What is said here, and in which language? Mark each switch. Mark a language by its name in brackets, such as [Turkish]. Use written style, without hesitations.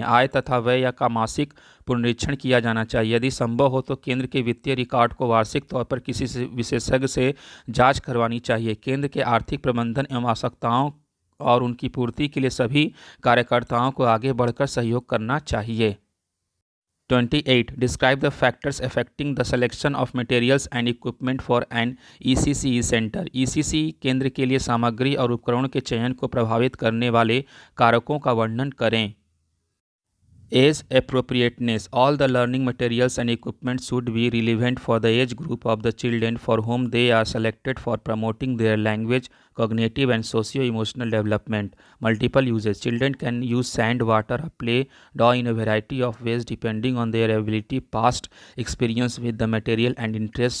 [Hindi] आय तथा व्यय या का मासिक पुनरीक्षण किया जाना चाहिए। यदि संभव हो तो केंद्र के वित्तीय रिकॉर्ड को वार्षिक तौर पर किसी विशेषज्ञ से जांच करवानी चाहिए। केंद्र के आर्थिक प्रबंधन एवं आवश्यकताओं और उनकी पूर्ति के लिए सभी कार्यकर्ताओं को आगे बढ़कर सहयोग करना चाहिए। 28. [English] Describe the factors affecting the selection of materials and equipment for an ECCE center. [Hindi] ECCE केंद्र के लिए सामग्री और उपकरणों के चयन को प्रभावित करने वाले कारकों का वर्णन करें। [English] Age appropriateness. All the learning materials and equipment should be relevant for the age group of the children for whom they are selected for promoting their language, cognitive and socio-emotional development. Multiple uses. Children can use sand, water, play, doll in a variety of ways depending on their ability, past experience with the material and interest.